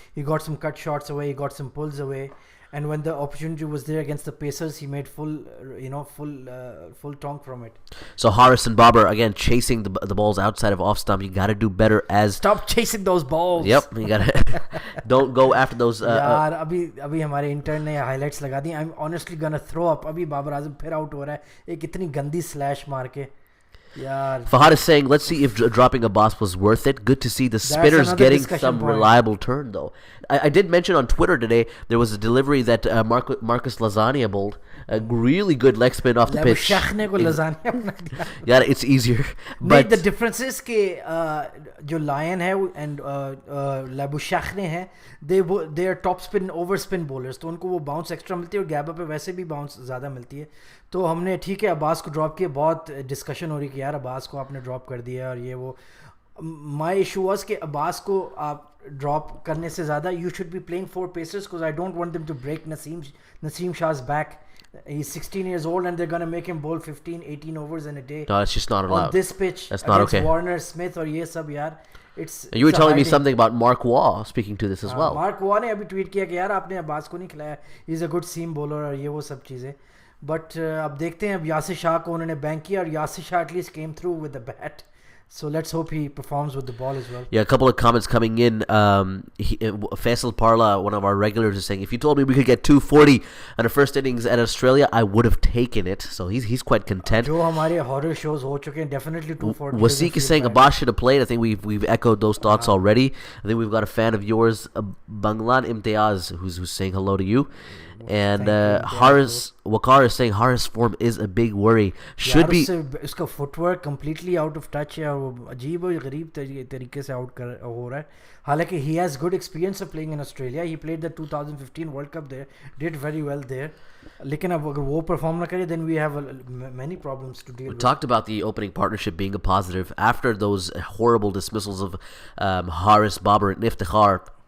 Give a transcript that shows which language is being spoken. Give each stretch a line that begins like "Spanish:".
English: He got some cut shots away, he got some pulls away, and when the opportunity was there against the Pacers, he made full tonk from it. So Haris and Babar again chasing the balls outside of off stump. You got to do better as stop chasing those balls. Yep, you got to don't go after those.
Hindi: यार अभी हमारे intern ने highlights लगा दी.
English: I'm honestly gonna throw up.
Hindi: अभी बाबर आजम फिर out हो रहा है एक इतनी गंदी स्लैश मार के.
English: Fahad is saying, let's see if dropping Abbas was worth it. Good to see the spinners getting some reliable turn, though. I did mention on Twitter today, there was a delivery that Marcus Lasagna bowled. A really good leg spin off the pitch. Yeah, it's easier. But the difference is that
Hindi: जो Lion है and Labuschagne है,
English: they are top spin over spin bowlers,
Hindi: तो उनको वो bounce extra मिलती है और गैबा पे वैसे भी bounce ज़्यादा मिलती है. तो हमने ठीक है अब्बास को ड्रॉप किया. बहुत डिस्कशन हो रही कि यार अब्बास को आपने ड्रॉप कर दिया और ये वो.
English: my issue was
Hindi: कि अब्बास को आप ड्रॉप करने से ज़्यादा
English: you should be playing 4 pacers because I don't want them to break Naseem Shah's back. He's 16 years old and they're going to make him bowl 15-18 overs in a day. No, it's just not allowed. On this pitch, that's not okay.
Hindi: Warner, Smith और ये सब यार.
English: You were telling me something about Mark Waugh speaking to this as well.
Hindi: Mark Waugh ने अभी tweet किया कि यार आपने अब्बास को नहीं खिलाया.
English: He's a good seam bowler
Hindi: और ये वो सब चीज़ें. But अब देखते हैं. अब यासिर शाह को उन्होंने बैंक किया और Yasir Shah
English: at least came through with the bat. So let's hope he performs with the ball as well. Yeah, a couple of comments coming in. Faisal Parla, one of our regulars, is saying, if you told me we could get 240 on the first innings at Australia, I would have taken it. So he's quite content.
Hindi: जो हमारे horror shows हो चुके हैं, definitely 240.
English: Wasiq is saying Abbas should have played. I think we've echoed those thoughts already. I think we've got a fan of yours, Banglan Imtiaz, who's saying hello to you. And Haris Wakar is saying Haris' form is a big worry. Should be.
Hindi: उसका footwork
English: completely out of touch
Hindi: है और वो अजीब और गरीब तरीके से out हो रहा है. हालांकि
English: he has good experience of playing in Australia. He played the 2015 World Cup there, did very well there.
Hindi: लेकिन अब अगर वो perform ना करे,
English: then we have many problems to deal with. We talked about the opening partnership being a positive after those horrible dismissals of Haris, Babar, and Iftikhar.